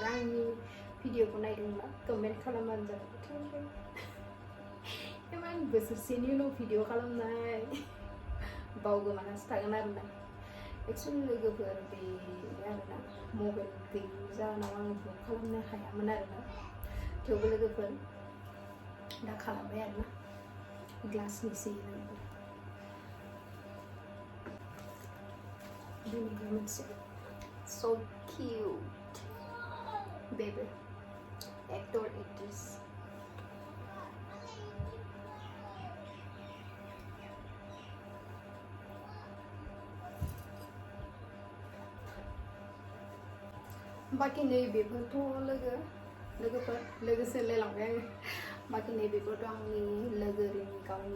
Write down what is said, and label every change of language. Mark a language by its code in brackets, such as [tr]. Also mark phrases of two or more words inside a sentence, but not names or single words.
[brx] आंनि भिडिअखौ नायदोंब्ला कमेन्ट खालामबानो जाबाय [en] thank you [brx] इमान बोसोरसेनि उनाव भिडिअ खालामनाय बावगोमानासो थागोन आरोना एक्सुवेलि लोगोफोर बे आरोना मबाइल गैयि जाहोनाव आं ब्लग खालामनो हायामोन आरोना थेवबो लोगोफोर दा खालामबाय आरोना ग्लासनिसै दिनैबो मोनसे [en] so cute baby actor actress [brx] बाखि नैबेफोरथ' लोगोफोर लोगोसे लायलांबाय आङो बाखि नैबेफोरथ' आंनि लोगोनि गावनि